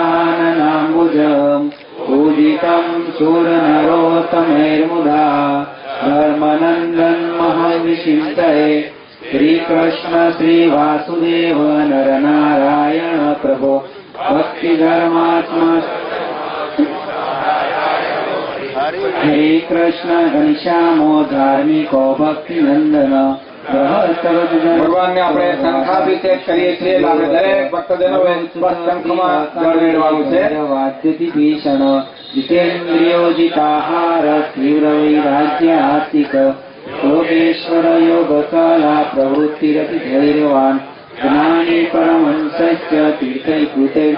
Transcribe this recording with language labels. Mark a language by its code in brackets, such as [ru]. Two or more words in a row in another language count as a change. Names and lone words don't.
[sa] मन्दहासरुचिराननाम्बुजम् पूजितं सूरनरोत्तमैर्मुदा धर्मनंदन महविशिष्टये श्री कृष्ण श्री वासुदेव नर नारायण प्रभो भक्ति धर्मात्मा हरे कृष्ण घनश्यामो धार्मिको भक्ति नंदन [gu] ભગવાનને આપણે શંખાભિષેક કરીએ છીએ એટલે આપણે દરેક ભક્તજનોએ શંખમાં જળ રેડવાનું છે. [sa] વાદ્યતિ ભીષણ જીતેન્દ્રિયોજિતાહાર તીવ્ર વૈરાગ્ય આસ્તિક યોગેશ્વર યોગ કલા પ્રવૃત્તિરતિ ધૈર્યવાન જ્ઞાની પરમહંસસ્ય તીર્થૈકૃતૈર્થી